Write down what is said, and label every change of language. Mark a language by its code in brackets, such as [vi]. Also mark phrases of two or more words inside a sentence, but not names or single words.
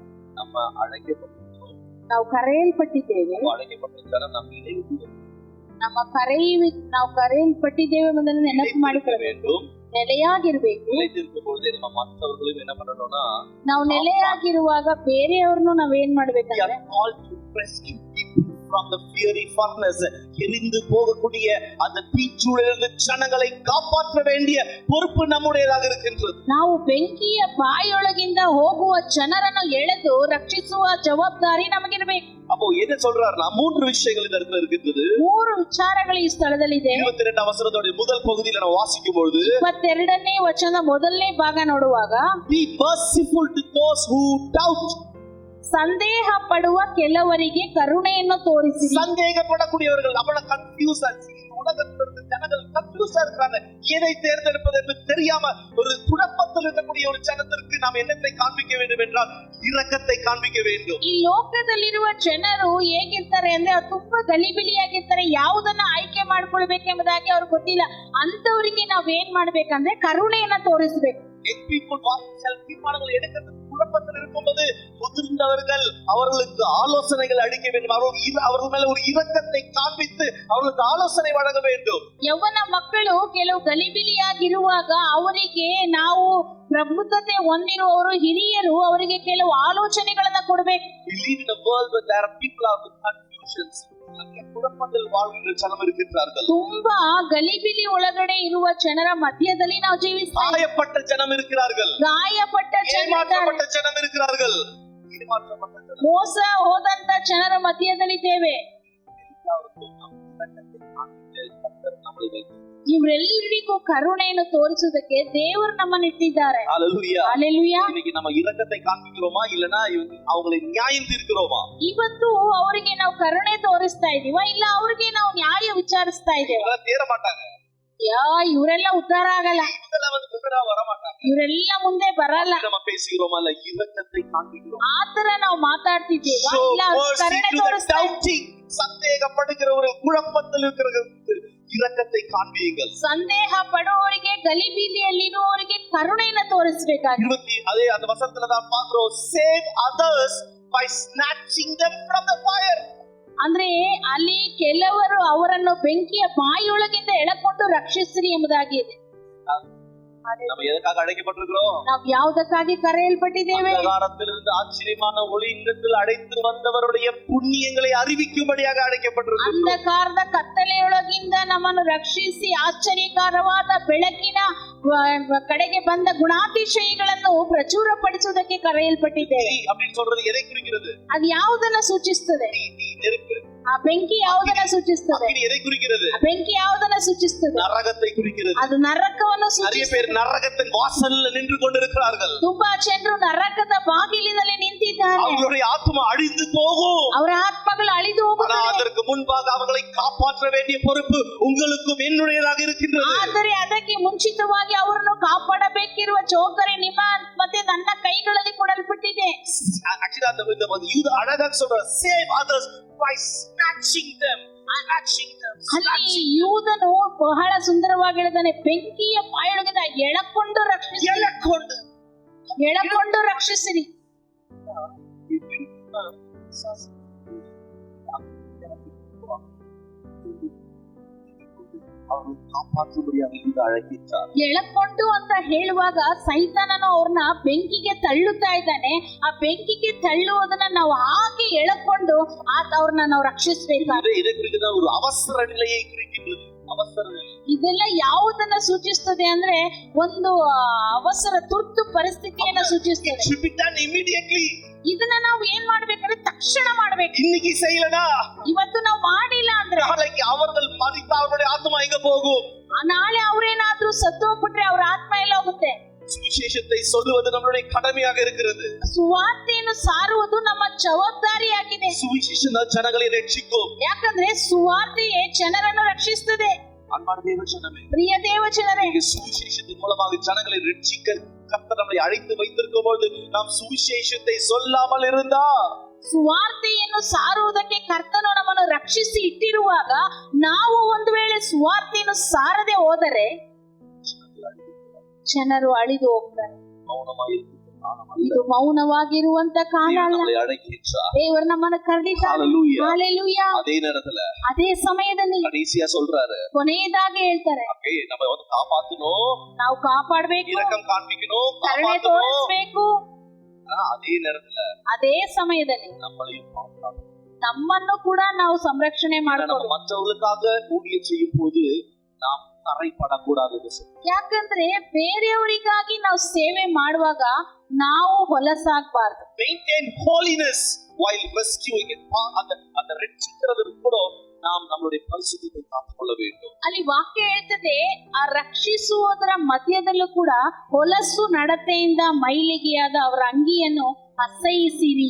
[ta] நம்ம அழைக்கப்பட்டிருக்கிறோம். [kn] ನಾವು ಕರೆಯಲ್ಪಟ್ಟಿದ್ದೇವೆ. [ta] அழைக்கப்பட்டிருக்கிற நம்ம நினைவு கூற [kn] ನಾವು ಕರೆಯಲ್ಪಟ್ಟಿದ್ದೇವೆ ಎಂಬುದನ್ನು ನೆನಪು ಮಾಡಿಕೊಳ್ಳಬೇಕು. ನೆಲೆಯಾಗಿರ್ಬೇಕು. [ta] நிலைத்திருக்கும் பொழுதே நம்ம மற்றவர்களும் என்ன பண்ணணும்னா, [kn] ನಾವು ನೆಲೆಯಾಗಿರುವಾಗ ಬೇರೆಯವ್ರನ್ನು ನಾವೇನ್ ಮಾಡ್ಬೇಕಂದ್ರೆ, [en] from the fiery furnace, [ta] எரிந்து போகக்கூடிய அந்த தீச்சூழலிலிருந்து ஜனங்களை காப்பாற்ற வேண்டிய பொறுப்பு நம்முடையதாக இருக்கின்றது. [kn] ನಾವು ಬೆಂಕಿಯ ಬಾಯೊಳಗಿಂದ ಹೋಗುವ ಜನರನ್ನು ಎಳೆದು ರಕ್ಷಿಸುವ ಜವಾಬ್ದಾರಿ ನಮಗಿರಬೇಕು. [ta] அப்போ என்ன சொல்றாருன்னா, மூன்று விஷயங்கள் இந்த இடத்துல இருக்குது. [kn] ಮೂರು ವಿಚಾರಗಳು ಈ ಸ್ಥಳದಲ್ಲಿ ಇದೆ. [ta] 22 வசனத்தோட முதல் பகுதியில நான் வாசிக்கும் பொழுது, [kn] 22ನೇ ವಚನದ ಮೊದಲನೇ ಭಾಗ ನೋಡುವಾಗ, [en] be merciful to those who doubt. [kn] ಸಂದೇಹ ಪಡುವ ಕೆಲವರಿಗೆ ಕರುಣೆಯನ್ನು ತೋರಿಸಿ. [ta] சந்தேகப்படக்கூடியவர்கள், நம்மள கன்ஃபியூஸ் ஆச்சு. உலகத்துல இருந்து ஜனங்கள் கன்ஃபியூஸா இருக்காங்க. எதை தேர்ந்தெடுப்பது என்று தெரியாம ஒரு குழப்பத்தில் இருக்கக்கூடிய ஒரு ஜனத்திற்கு நாம் என்னத்தை காண்பிக்க வேண்டும் என்றால், இரக்கத்தை காண்பிக்க வேண்டும். [kn] ಈ ಲೋಕದಲ್ಲಿರುವ ಜನರು ಹೇಗಿರ್ತಾರೆ ಅಂದ್ರೆ, ಅವ್ರು ತುಂಬಾ ಗಲಿಬಿಲಿಯಾಗಿರ್ತಾರೆ. ಯಾವುದನ್ನ ಆಯ್ಕೆ ಮಾಡ್ಕೊಳ್ಬೇಕೆಂಬುದಾಗಿ ಅವ್ರಿಗೆ ಗೊತ್ತಿಲ್ಲ. ಅಂತವರಿಗೆ ನಾವ್ ಏನ್ ಮಾಡ್ಬೇಕಂದ್ರೆ ಕರುಣೆಯನ್ನ ತೋರಿಸ್ಬೇಕು. [ta] தீர்மானங்கள் எடுக்கிறது குழப்பத்தில் இருக்கும்போது முதிர்ந்தவர்கள் அவர்களுக்கு ஆலோசனைகள் அளிக்க வேண்டும். அவர்கள் மேல ஒரு இரக்கத்தை காண்பித்து அவர்களுக்கு ஆலோசனை வழங்க வேண்டும். [kn] ಯೌವನ ಮಕ್ಕಳು ಕೆಲವು ಗಲಿಬಿಲಿಯಾಗಿರುವಾಗ ಅವರಿಗೆ ನಾವು ಪ್ರಬುದ್ಧತೆ ಹೊಂದಿರುವವರು ಹಿರಿಯರು ಅವರಿಗೆ ಕೆಲವು ಆಲೋಚನೆಗಳನ್ನ ಕೊಡಬೇಕು. [en] We live in a world where there are people out with confusions. [ta] குழப்பத்தில் வாழ்கின்ற ஜனம் இருக்கிறார்கள். [kn] ತುಂಬಾ ಗಲಿಬಿಲಿ ಒಳಗಡೆ ಇರುವ ಜನರ ಮಧ್ಯದಲ್ಲಿ ನಾವು ಜೀವಿಸ್ತಾ ಇದ್ದೇವೆ. [ta] காயப்பட்ட ஜனம் இருக்கிறார்கள். [kn] ಗಾಯಪಟ್ಟ [ta] ஏமாற்றப்பட்ட ஜனம் இருக்கிறார்கள். ஏமாற்றப்பட்ட ஜனம், [kn] ಮೋಸ ಹೋದಂತ ಜನರ ಮಧ್ಯದಲ್ಲಿದ್ದೇವೆ. ಇವರೆಲ್ಲರಿಗೂ ಕರುಣೆಯನ್ನು ತೋರಿಸುವುದಕ್ಕೆ ದೇವರು ನಮ್ಮನ್ನು ಇಟ್ಟಿದ್ದಾರೆ. [ta] ஹல்லேலூயா. ஹல்லேலೂயா. இன்னைக்கு நம்ம இரக்கத்தை காண்பிக்கிறோமா இல்லனா அவங்களை நியாயம் தீர்க்கிறோமா? [kn] ಇವತ್ತು ಅವರಿಗೆ ನಾವು ಕರುಣೆ ತೋರಿಸ್ತಾ ಇದೀವಾ ಇಲ್ಲ ಅವರಿಗೆ ನಾವು ನ್ಯಾಯ ವಿಚಾರಿಸ್ತಾ ಇದ್ದೇವೆ? [ta] தேர மாட்டாங்க. [kn] ಇವರೆಲ್ಲ ಉದ್ಧಾರ ಆಗಲ್ಲ. [ta] இதெல்லாம் வந்து முன்னடா வர மாட்டாங்க. [kn] ಇವರೆಲ್ಲ ಮುಂದೆ ಬರಲ್ಲ. [ta] நம்ம பேசுகிறோமா இல்ல இரக்கத்தை காண்பிக்கிறோம்? [kn] ಆತರ ನಾವು ಮಾತಾಡ್ತಿದ್ದೇವಾ ಇಲ್ಲ ಕರುಣೆ ತೋರಿಸ್ತಾ ಇದ್ದೀವಿ? [ta] சந்தேகப்படுகிறவர்கள், குழப்பத்தில் இருக்கிறவர்களுக்கு இரக்கத்தை காண்பியுங்கள். [kn] ಸಂದೇಹ ಪಡುವವರಿಗೆ, ಗಲಿಬಿಲಿಯಲ್ಲಿರುವವರಿಗೆ ಕರುಣೆಯನ್ನು ತೋರಿಸಬೇಕಾಗಿದೆ. [ta] அதே அந்த வசனத்துல தான் பார்க்கிறோம், [en] save others by snatching them from the fire. [kn] ಅಂದ್ರೆ ಅಲ್ಲಿ ಕೆಲವರು ಅವರನ್ನು ಬೆಂಕಿಯ ಬಾಯಿಯೊಳಗಿಂದ ಎಳಕೊಂಡು ರಕ್ಷಿಸಿರಿ ಎಂಬುದಾಗಿದೆ. [ta] நம்ம எதற்காக அழைக்கப்பட்டிருக்கிறோம்? [kn] ನಾವು ಯಾವುದಕ್ಕಾಗಿ ಕರೆಯಲ್ಪಟ್ಟಿದ್ದೇವೆ? [ta] அந்தகாரத்திலிருந்து ஆச்சரியமான ஒளியினிடத்தில் அழைத்து வந்தவருடைய புண்ணியங்களை அறிவிக்கும்படியாக அழைக்கப்பட்டிருக்கிறோம். [kn] ಅಂಧಕಾರದ ಕತ್ತಲೆಯೊಳಗಿಂದ ನಮ್ಮನ್ನು ರಕ್ಷಿಸಿ ಆಶ್ಚರ್ಯಕರವಾದ ಬೆಳಕಿನ ಕಡೆಗೆ ಬಂದ ಗುಣಾತಿಶಯಗಳನ್ನು ಪ್ರಚುರಪಡಿಸುವುದಕ್ಕೆ ಕರೆಯಲ್ಪಟ್ಟಿದ್ದೇವೆ. [ta] அப்படின்னு சொல்றது எதை குறிக்கிறது? [kn] ಅದು ಯಾವುದನ್ನ ಸೂಚಿಸುತ್ತದೆ? [ta] நெருப்பு. [kn] ಆ ಬೆಂಕಿ ಯಾವುದನ್ನ ಸೂಚಿಸುತ್ತದೆ? [ta] அக்கினி எதை குறிக்கிறது? [kn] ಆ ಬೆಂಕಿ ಯಾವುದನ್ನ ಸೂಚಿಸುತ್ತದೆ? [ta] நரகத்தை குறிக்கிறது. [kn] ಅದು ನರಕವನ್ನು [ta] நிறைய [kn] ಸೂಚಿಸುತ್ತದೆ. [ta] பேர் நரகத்தின் வாசல்ல நின்று கொண்டிருக்கிறார்கள். [kn] ತುಂಬಾ ಜನರು ನರಕದ ಬಾಗಿಲಿನಲ್ಲಿ ನಿಂತಿದ್ದಾರೆ. [ta] அவங்களுடைய ஆத்மா அழிந்து போகும். [kn] ಅವರ ಆತ್ಮಗಳು ಅಳಿದು [ta] ஆனா [kn] ಹೋಗುತ್ತವೆ. [ta] அதற்கு முன்பாக அவர்களை காப்பாற்ற வேண்டிய பொறுப்பு உங்களுக்கும் என்னுடையதாக இருக்கின்றது. [kn] ಆದರೆ ಅದಕ್ಕೆ ಮುಂಚಿತವಾಗಿ ಅವರನ್ನು ಕಾಪಾಡಬೇಕಿರುವ ಜವಾಬ್ದಾರಿ ನಿಮ್ಮ ಮತ್ತೆ ನನ್ನ ಕೈಗಳಲ್ಲಿ ಕೊಡಲ್ಪಟ್ಟಿದೆ. [ta] Actually அந்த யூத அழகாக சொல்ற [en] save others by snatching them. [kn] ಅಲ್ಲಿ ಯೂದನು ಬಹಳ ಸುಂದರವಾಗಿ ಹೇಳಿದಾನೆ, ಬೆಂಕಿಯ ಬಾಯೊಳಗಿಂದ ಎಳಕೊಂಡು ರಕ್ಷಿಸಿರಿ. ಅವರು ಕಾಪಾಡುವುದಕ್ಕೆ ಯೂದ ಅழைக்கின்றார். ಎಳಕೊಂಡು ಅಂತ ಹೇಳುವಾಗ ಸೈತಾನನು ಅವ್ರನ್ನ ಬೆಂಕಿಗೆ ತಳ್ಳುತ್ತಾ ಇದ್ದಾನೆ. ಆ ಬೆಂಕಿಗೆ ತಳ್ಳುವುದನ್ನ ನಾವು ಹಾಗೆ ಎಳಕೊಂಡು ಅವ್ರನ್ನ ನಾವು ರಕ್ಷಿಸಬೇಕಾಗಿದೆ. [ta] இதை குறிக்கிறது ஒரு அவசர நிலையை குறிக்கின்றது. அவசர நிலை [kn] ಇದೆಲ್ಲ ಯಾವುದನ್ನ ಸೂಚಿಸ್ತದೆ ಅಂದ್ರೆ ಒಂದು ಅವಸರ ತುರ್ತು ಪರಿಸ್ಥಿತಿಯನ್ನ ಸೂಚಿಸ್ತದೆ. [en] should be done immediately. [kn] ಇದನ್ನ ನಾವು ಏನ್ ಮಾಡ್ಬೇಕಂದ್ರೆ ತಕ್ಷಣ ಮಾಡ್ಬೇಕು. [ta] இன்னைக்கு செய்யலனா [kn] ಇವತ್ತು ನಾವು ಮಾಡಿಲ್ಲ ಅಂದ್ರೆ [ta] நாளைக்கு அவர்கள் மரித்த அவருடைய ஆத்மா எங்க போகும்? [kn] ನಾಳೆ ಅವ್ರೇನಾದ್ರೂ ಸತ್ತು ಹೋಗ್ಬಿಟ್ರೆ ಅವ್ರ ಆತ್ಮ ಎಲ್ಲ ಹೋಗುತ್ತೆ. [ta] சுவிசேஷத்தை சொல்லுவது நம்மளுடைய கடமையாக இருக்கிறது. [kn] ಸುವಾರ್ತೆಯನ್ನು ಸಾರುವುದು ನಮ್ಮ ಜವಾಬ್ದಾರಿಯಾಗಿದೆ. [ta] சுவிசேஷದ ಜನங்களை ರಕ್ಷಿக்கும். [kn] ಯಾಕಂದ್ರೆ ಸುವಾರ್ತೆಯೇ ಜನರನ್ನು ರಕ್ಷಿಸುತ್ತದೆ. [ta] அன்பான தேவஜனமே, [kn] ಪ್ರಿಯ ದೇವಜನರೇ, [ta] சுவிசேஷத்தின் மூலமாக ஜனங்களை ரட்சிக்க கர்த்தர் நம்மை அழைத்து வைத்திருக்கும் பொழுது நாம் சுவிசேஷத்தை சொல்லாமல் இருந்தா, [kn] ಸುವಾರ್ತೆಯನ್ನು ಸಾರುವುದಕ್ಕೆ ಕರ್ತನು ನಮ್ಮನ್ನು ರಕ್ಷಿಸಿ ಇಟ್ಟಿರುವಾಗ ನಾವು ಒಂದು ವೇಳೆ ಸುವಾರ್ತೆಯನ್ನು ಸಾರದೆ ಹೋದರೆ ಜನರು ಅಳಿದು ಹೋಗ್ತಾರೆ. ಇದು ಮೌನವಾಗಿರುವಂತ ಕಾಲ ಅಲ್ಲ. ದೇವರು ನಮ್ಮನ್ನು ಕರೆದಿದ್ದಾರೆ. ಹಲ್ಲೆಲೂಯಾ. [ta] அதே நேரத்துல [kn] ಅದೇ ಸಮಯದಲ್ಲಿ [ta] கடைசியா சொல்றாரு, [kn] ಕೊನೆಯದಾಗಿ ಹೇಳ್ತಾರೆ, [ta] நம்ம வந்து காப்பாத்தணும், [kn] ನಾವು ಕಾಪಾಡಬೇಕು, [ta] இரக்கம் காண்பிக்கணும், [kn] ಕರುಣೆ ತೋರಿಸಬೇಕು. [ta] அதே நேரத்துல [kn] ಅದೇ ಸಮಯದಲ್ಲಿ ನಮ್ಮನ್ನು ಕೂಡ ನಾವು ಸಂರಕ್ಷಣೆ ಮಾಡಬೇಕು. [ta] மற்றவர்களுக்காக ஊழியம் செய்யும் போது நாம் தரைப்படக்கூடாது. [kn] ಯಾಕಂದ್ರೆ ಬೇರೆಯವರಿಗಾಗಿ ನಾವು ಸೇವೆ ಮಾಡುವಾಗ ನಾವು ಹೊಲಸಾಗಬಾರದು. [en] maintain holiness while rescuing it. [ta] அந்த ரட்சிக்கிறது கூட நாம் நம்மளுடைய பரிசுத்தத்தை காத்துக்கொள்ள வேண்டும். [kn] ಅಲ್ಲಿ ವಾಕ್ಯ ಹೇಳ್ತದೆ, ಆ ರಕ್ಷಿಸುವುದರ ಮಧ್ಯದಲ್ಲೂ ಕೂಡ ಹೊಲಸು ನಡತೆಯಿಂದ ಮೈಲಿಗೆಯಾದ ಅವರ ಅಂಗಿಯನ್ನು ಅಸಹಿಸಿರಿ.